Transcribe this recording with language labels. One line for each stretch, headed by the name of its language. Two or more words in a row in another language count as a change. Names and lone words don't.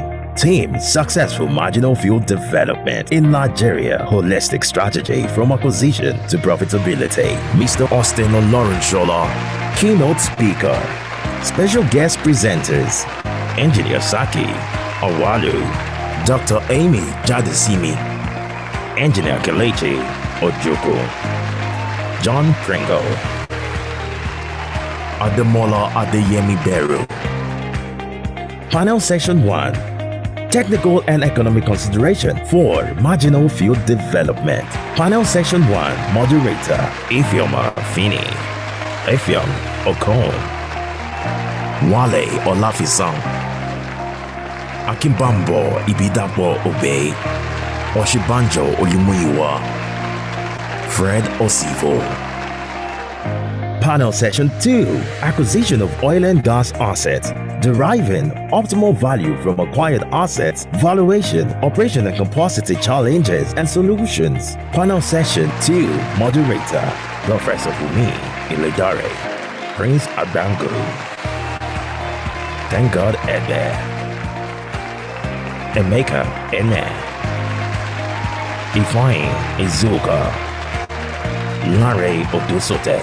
English: Team: Successful Marginal Field Development in Nigeria. Holistic Strategy from Acquisition to Profitability. Mr. Austin Olorenshola, Keynote Speaker. Special Guest Presenters: Engineer Saki Awalu, Dr. Amy Jadesimi, Engineer Kelechi Ojoko, John Pringle, Ademola Adeyemi Beru. Panel Section 1: Technical and Economic Consideration for Marginal Field Development. Panel Section 1: Moderator Ifeoma Fini, Effiong Okon, Wale Olafisan, Akimbambo Ibidapo Obey, Oshibanjo Olumuyiwa, Fred Osivo. Panel Section 2: Acquisition of Oil and Gas Assets, Deriving Optimal Value from Acquired Assets, Valuation, Operation and Capacity Challenges and Solutions. Panel Session 2: Moderator Professor Fumi Iledare, Prince Adango, Thank God Ede, Emeka Ene, Ifeanyi Izuka, Lare Odusote.